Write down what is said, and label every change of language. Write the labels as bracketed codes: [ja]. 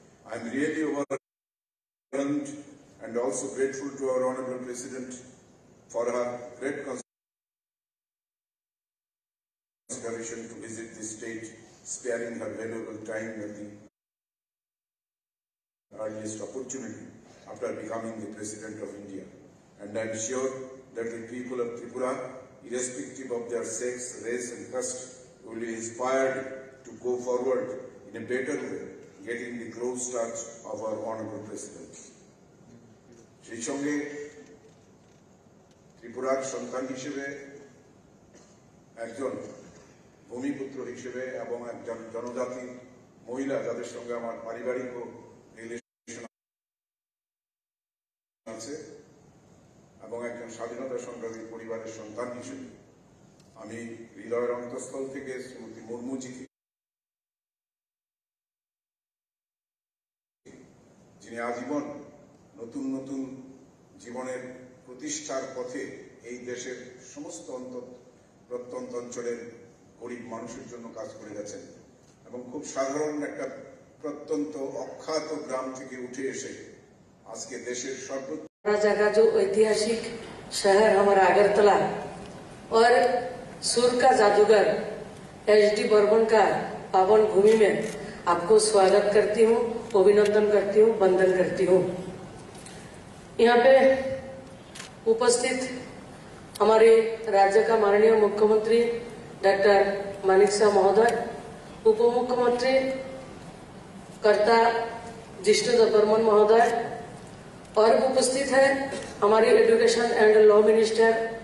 [en] I am really overwhelmed and also grateful to our Honorable President for her great consideration to visit this state, sparing her valuable time at the earliest opportunity after becoming the President of India. And I am sure that the people of Tripura, irrespective of their sex, race and caste, will be inspired to go forward in a better way, getting the close touch of our Honorable President. [bn] সেই সঙ্গে ত্রিপুরার সন্তান হিসেবে একজন ভূমিপুত্র হিসেবে এবং একজন জনজাতি মহিলা যাদের সঙ্গে আমার পারিবারিক রিলেশন আছে এবং একজন স্বাধীনতা সংগ্রামী পরিবারের সন্তান হিসেবে আমি হৃদয়ের অন্তঃস্থল থেকে শ্রীমতী মুর্মুজিকে, যিনি আজীবন নতুন নতুন জীবনের প্রতিষ্ঠার পথে এই দেশের সমস্ত প্রত্যন্ত অঞ্চলের গরিব মানুষের জন্য কাজ করে গেছেন এবং খুব সাধারণ একটা প্রত্যন্ত অখ্যাত গ্রাম থেকে [hi] उठे [bn] এসে আজকে দেশের সর্বোচ্চ [hi] जगह जो ऐतिहासिक शहर हमारा अगरतला और सुर का जादूगर एचडी बर्मन का पावन भूमि में आपको स्वागत करती हूँ, अभिनंदन करती हूँ, वंदन करती हूँ। यहाँ पे उपस्थित हमारे राज्य का माननीय मुख्यमंत्री डॉक्टर मानिक शाह महोदय, उप मुख्यमंत्री कर्ता जिष्णुदेव बर्मन महोदय और उपस्थित है हमारी एजुकेशन एंड लॉ मिनिस्टर